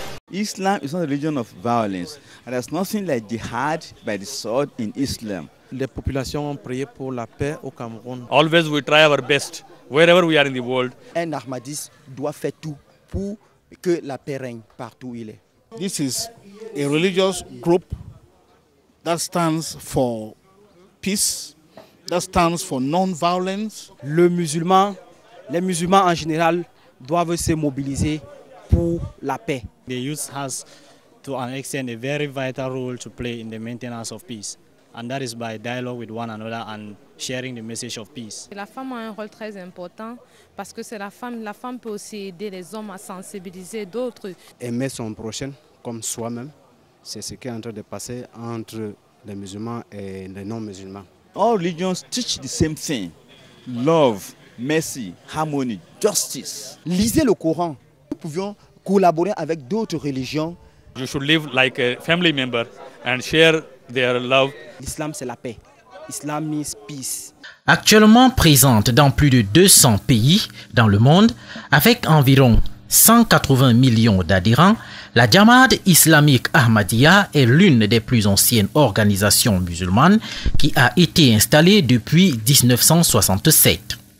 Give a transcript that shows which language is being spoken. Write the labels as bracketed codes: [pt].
[en] Islam is not a religion of violence, and there's nothing like jihad by the sword in Islam. [fr] Les populations ont prié pour la paix au Cameroun. [en] Always we try our best wherever we are in the world. [fr] Un Ahmadiste doit faire tout pour que la paix règne partout où il est. [en] This is a religious group that stands for peace, that stands for non-violence. [fr] Les musulmans en général doivent se mobiliser pour la paix. [en] The youth has, to an extent, a very vital role to play in the maintenance of peace. And that is by dialogue with one another and sharing the message of peace. [fr] La femme a un rôle très important parce que c'est la femme peut aussi aider les hommes à sensibiliser d'autres. Aimer son prochain comme soi-même, c'est ce qui est en train de passer entre les musulmans et les non-musulmans. [en] All religions teach the same thing: love, mercy, harmony, justice. [fr] Lisez le Coran. Nous pouvions collaborer avec d'autres religions. [en] You should live like a family member and share their love. [fr] L'islam, c'est la paix. [en] Islam means peace. [fr] Actuellement présente dans plus de 200 pays dans le monde, avec environ 180 millions d'adhérents, la Jamaat islamique Ahmadiyya est l'une des plus anciennes organisations musulmanes qui a été installée depuis 1967.